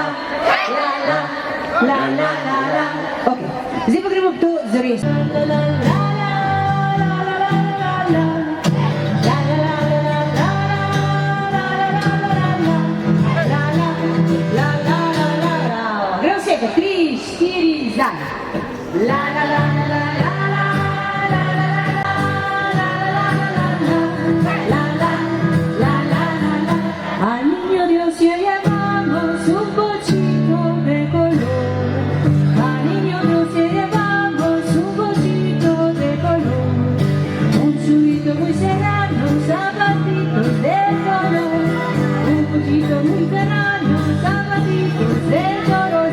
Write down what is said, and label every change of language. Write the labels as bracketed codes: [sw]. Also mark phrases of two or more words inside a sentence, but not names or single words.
[sl] La la la la la. Ok. Zdaj pa gremo to zares. La la la la la la la la la. La la la la la la la la la la. La la la la la la. Gremo vse, 3, 4, zdaj. La la la la la la la la la la la la. [es] Al niño Dios le llevamos un pochito de color. Al niño Dios le llevamos un pochito de color. Un chubito muy serrano, zapatitos de color. Un pochito muy serrano, zapatitos de color.